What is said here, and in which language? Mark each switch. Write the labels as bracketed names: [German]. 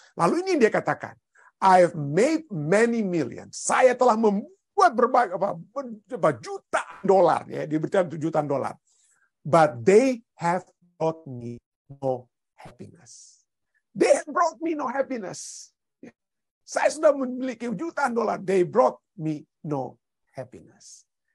[Indonesian] Lalu ini dia katakan, [English] I've made many millions. [Indonesian] Saya telah membuat berbagai jutaan dolar, ya, diberikan jutaan dolar. [English] But they have brought me no happiness. They have brought me no happiness. [Indonesian] Saya sudah memiliki jutaan dolar. [English] They brought me no happiness.